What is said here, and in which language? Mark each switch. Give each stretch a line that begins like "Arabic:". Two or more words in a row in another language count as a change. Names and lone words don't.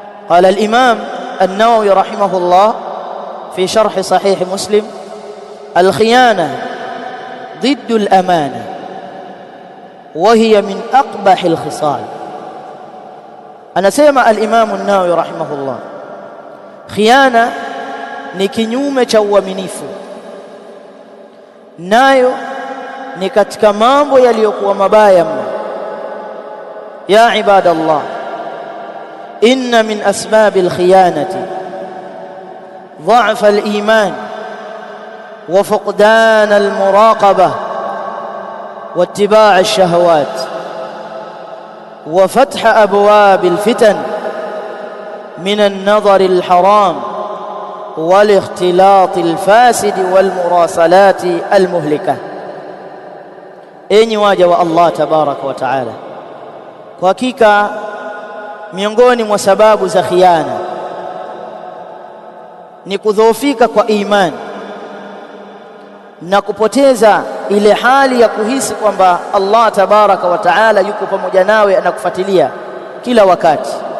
Arabic: قال الإمام النووي رحمه الله في شرح صحيح مسلم: الخيانة ضد الأمانة وهي من أقبح الخصال.
Swahili: anasema al-Imam an-Nawawi rahimahullah, khiana ni kinyume cha uaminifu, nayo ni katika mambo yaliyokuwa mabaya mno.
Arabic: يا عباد الله، إن من أسباب الخيانة ضعف الإيمان وفقدان المراقبة واتباع الشهوات وفتح أبواب الفتن من النظر الحرام والاختلاط الفاسد والمراسلات المهلكة.
Swahili: Enyi waja wa Allah
Arabic: تبارك وتعالى,
Swahili: kwa hakika miongoni mwa sababu za khiana ni kudhoofika kwa imani na kupoteza ile hali ya kuhisi kwamba Allah tabaraka wa taala yuko pamoja nawe, anakufuatilia kila wakati,